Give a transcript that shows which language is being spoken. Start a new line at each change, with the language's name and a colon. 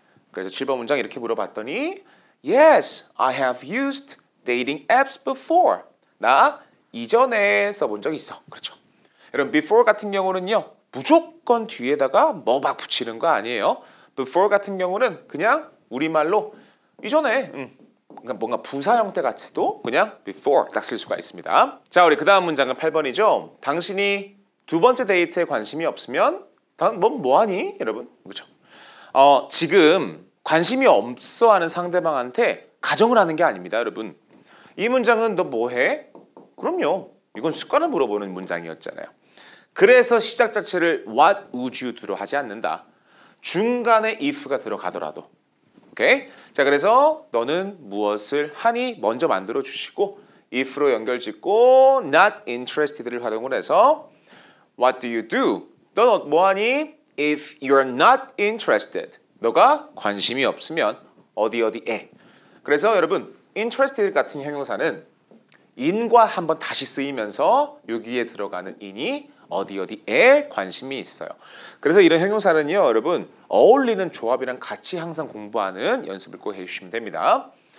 Korean: 그래서 7번 문장 이렇게 물어봤더니
English: Yes, I have used dating apps before.
Korean: 나 이전에 써본 적 있어. 그렇죠. 여러분 before 같은 경우는요. 무조건 뒤에다가 뭐 막 붙이는 거 아니에요. before 같은 경우는 그냥 우리말로 이전에 그러니까 뭔가 부사 형태 같이도 그냥 before 딱 쓸 수가 있습니다. 자, 우리 그 다음 문장은 8번이죠. 당신이 두 번째 데이트에 관심이 없으면 뭐하니? 여러분. 그렇죠. 지금 관심이 없어 하는 상대방한테 가정을 하는 게 아닙니다. 여러분. 이 문장은 너 뭐해? 그럼요. 이건 습관을 물어보는 문장이었잖아요. 그래서 시작 자체를
English: what would you do
Korean: 로 하지 않는다. 중간에 if가 들어가더라도. 오케이? 자, 그래서 너는 무엇을 하니? 먼저 만들어 주시고 if로 연결 짓고 not interested를 활용을 해서
English: what do you do?
Korean: 넌 뭐하니?
English: If you're not interested.
Korean: 너가 관심이 없으면 어디에. 그래서 여러분 interested 같은 형용사는 in과 한번 다시 쓰이면서 여기에 들어가는 in이 어디에 관심이 있어요. 그래서 이런 형용사는요, 여러분 어울리는 조합이랑 같이 항상 공부하는 연습을 꼭 해주시면 됩니다.